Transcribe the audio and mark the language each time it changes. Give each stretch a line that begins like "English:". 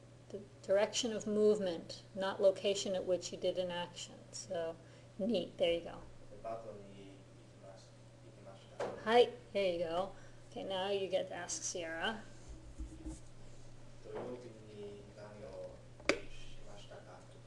English: The direction of movement, not location at which you did an action. So, neat. There you go.
Japanese: デパートに行きました。
English: Hi, there you go. Okay, now you get to ask Sierra.
Japanese: 土曜日に何をしましたか?